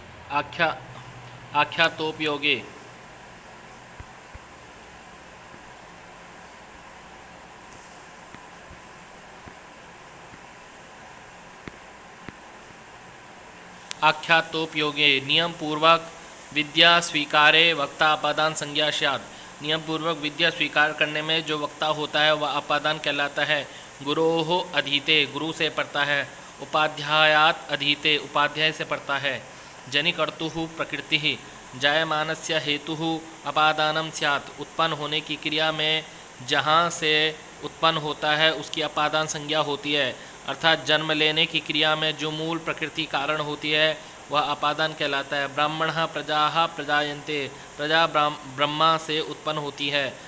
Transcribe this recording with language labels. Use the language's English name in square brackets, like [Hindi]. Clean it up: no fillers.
[Sanskrit] आख्यातोपयोगे आख्यातोपयोगे नियम पूर्वक विद्या स्वीकारे वक्ता अपादान संज्ञा स्यात्। [Hindi] नियम पूर्वक विद्या स्वीकार करने में जो वक्ता होता है वह अपादान कहलाता है। [Sanskrit] गुरोः अधीते [Hindi] गुरु से पढ़ता है। [Sanskrit] उपाध्यायात अधीते [Hindi] उपाध्याय से पढ़ता है। [Sanskrit] जनिकर्तुः प्रकृतिः जायमानस्य हेतुः अपादानं स्यात्। [Hindi] उत्पन्न होने की क्रिया में जहाँ से उत्पन्न होता है उसकी अपादान संज्ञा होती है। अर्थात जन्म लेने की क्रिया में जो मूल प्रकृति कारण होती है वह अपादान कहलाता है। [Sanskrit] ब्राह्मणः प्रजाः प्रजायन्ते [Hindi] प्रजा ब्रह्मा से उत्पन्न होती है।